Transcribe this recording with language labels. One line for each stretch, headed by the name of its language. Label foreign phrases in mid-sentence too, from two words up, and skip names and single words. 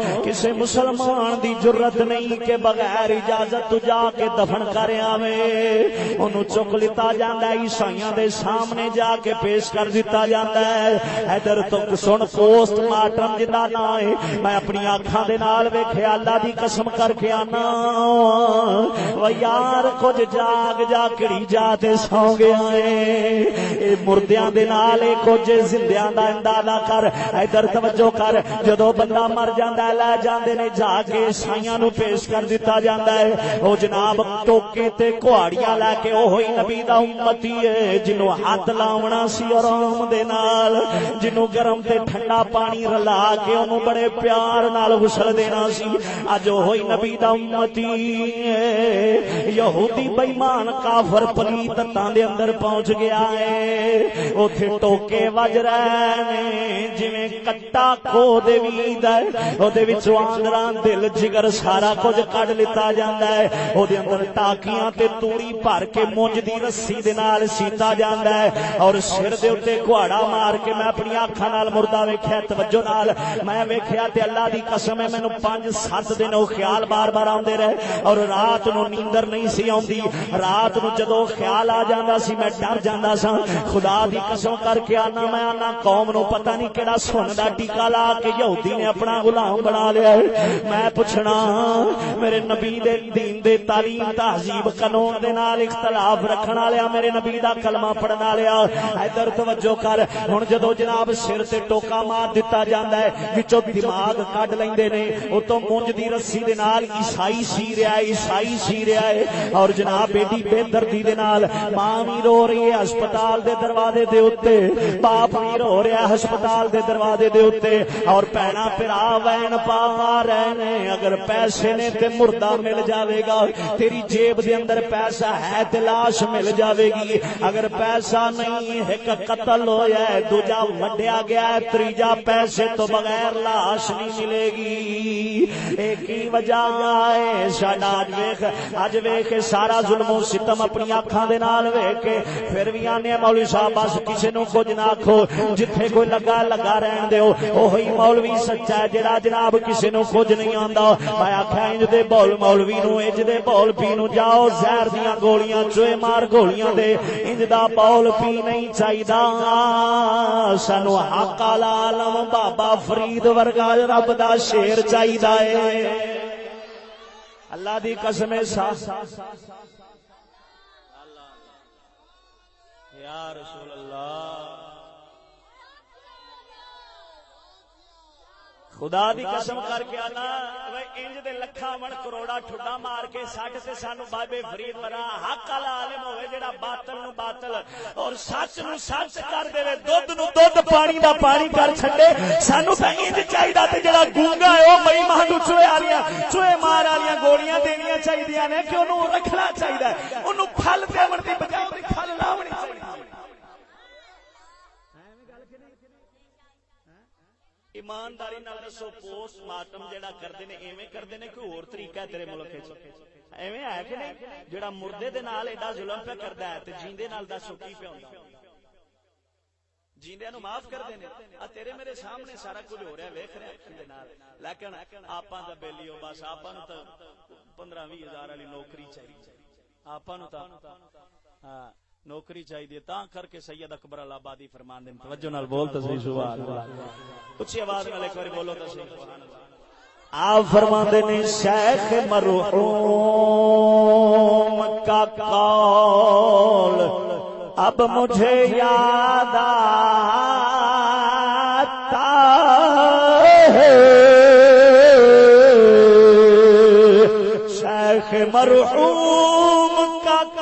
Punjabi: کسے مسلمان دی جرت نہیں کہ بغیر اجازت تو جا کے دفن کر آوے انہوں چک لیتا جاندا ہے عیسائیاں دے سامنے جا کے پیش کر دیتا جاندا ہے ادھر تک سن پوسٹ مارٹم جدا نہ ہے میں اپنی آنکھاں دے نال ویکھیا اللہ دی قسم کر کے آنا او یار کچھ جاگ جا کڑی جا تے سو گیا اے مردیاں دے نال کچھ زندیاں دا اندازہ کر ادھر توجہ کر جدو بندہ مر جاندا ہے لے جاندے نے جا کے عیسائیاں نو پیش کر دیتا جاندا ہے او جناب ٹوکے تے کہاڑیاں لے کے اوہی نبی دا امتی ہے جنوں ہاتھ لاونا سی آرام دے نال جنوں گرم تے ٹھنڈا پانی رلا کے انہوں بڑے پیار نال غسل دینا سی اج اوہی نبی دا امتی ہے یہودی بے ایمان کافر پلیت تاں دے اندر پہنچ گیا ہے اوتھے ٹوکے وج رہے نے جویں کٹا کھو دے وید ہے او دے وچوں آندراں دل جگر سارا کچھ کڈ لتا جاندا ہے او دے اندر ٹاکیاں تے توڑی بھر کے مونج دی رسی دے نال سیتا جاندا ہے اور سر دے اوتے کہاڑا مار کے میں اپنی آنکھاں نال مردہ ویکھیا توجہ نال میں ویکھیا تے اللہ دی قسم ہے مینوں 5-7 دن او خیال بار بار آوندے رہے اور رات نو نیندر نہیں سی آوندی رات نو جدو خیال آ جاندا سی میں ڈر جاندا سا خدا دی قسم کر کے آنا میں آنا قوم نو پتہ نہیں کیڑا سن دا ٹیکا لا کے یہودی نے اپنا غلام بنا لیا ہے میں پوچھنا میرے نبی دے دین دے تعلیم تہذیب قانون دے نال اختلاف رکھن والے میرے نبی دا کلمہ پڑھن والے ادھر توجہ کر ہن جدو جناب سر تے ٹوکا مار دتا جاندا ہے وچوں دماغ کڈ لیندے نے اوتوں مونج دی رسی دے نال عیسائی سی رہا ہے عیسائی سی رہا ہے اور جناب ایڈی بے دردی دے نال ماں وی رو رہی ہے ہسپتال دے دروازے دے اوتے باپ وی رو رہا ہے ہسپتال دے دروازے دے اوتے اور بہنا بھرا وین پا رہے نے اگر پیسے نے تے مردہ مل جاوے گا تیری جیب دے اندر پیسہ ہے تے لاش مل جاوے گی اگر پیسہ نہیں ایک قتل ہویا ہے دوجا وڈیا گیا ہے تریجا پیسے تو بغیر لاش نہیں ملے گی ایک ہی وجہ ہے ساڈا اج ویکھ سارا ظلم و ستم اپنی آنکھاں دے نال ویکھ کے پھر وی آنے مولوی صاحب بس کسے نو کچھ نہ آکھو جتھے کوئی لگا لگا رہن دیو اوہی مولوی سچا ہے جڑا جناب کسے نو کچھ نہیں آندا میں آکھیا انج دے بول مولوی نو انج دے بول پی نو جاؤ زہر دیاں گولیاں چوئے مار گولیاں دے انج دا بول پی نہیں چاہیدا سانو حق العالم بابا فرید ورگا رب دا شیر چاہیدا ہے اللہ دی قسم
Arabic: یا رسول اللہ
Punjabi: خدا دی قسم کر کے آنا انج دے لکھاں من کروڑا ٹھڈا مار کے سٹ تے سانو بابے فرید ورا حق والا عالم ہوے جڑا باطل نو باطل اور سچ نو سچ کر دے دودھ نو دودھ پانی دا پانی کر چھڈے سانو تے انج چاہیدا تے جڑا گونگا ہے او بے ایمان نو چوئے مار والیاں گولیاں دینیاں چاہیدیاں نے کہ اونوں رکھنا چاہیدا ہے اونوں پھل دیون دی بجائے اونوں پھل لاونی چاہیدی ایمانداری نال دسو پوسٹ مارٹم جڑا کردے نے ایویں کردے نے کوئی اور طریقہ ہے تیرے ملک وچ ایویں ہے کہ نہیں جڑا مردے دے نال ایڈا ظلم پہ کردا ہے تے جیندے نال دسو کی پہ ہوندا جیندے نو معاف کر دینے تیرے میرے سامنے سارا کچھ ہو رہا ہے ویکھ رہے ہیں دے نال لیکن آپاں دا بیلیو بس آپاں نو تے 15-20 ہزار والی نوکری چاہیے آپاں نو تا ہاں نوکری چاہیے تاں کر کے سید اکبر آبادی فرمان دے توجہ نال بول تے صحیح
Arabic: سبحان اللہ
Punjabi: اچھی آواز نال ایک بار بولو تے صحیح
Arabic: سبحان اللہ
Punjabi: آپ فرماندے نے
Urdu: شیخ مرحوم کا قول اب مجھے یاد آتا ہے شیخ مرحوم کا